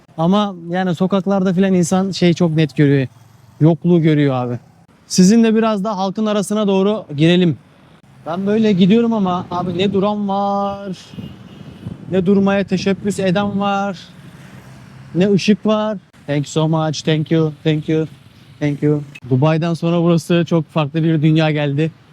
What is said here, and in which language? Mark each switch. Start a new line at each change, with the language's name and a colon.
Turkish: Ama yani sokaklarda filan insan çok net görüyor. Yokluğu görüyor abi. Sizinle biraz da halkın arasına doğru girelim. Ben böyle gidiyorum ama abi ne duran var, ne durmaya teşebbüs eden var, ne ışık var.
English: Thank you so much, thank you, thank you, thank you.
Turkish: Dubai'den sonra burası çok farklı bir dünya geldi.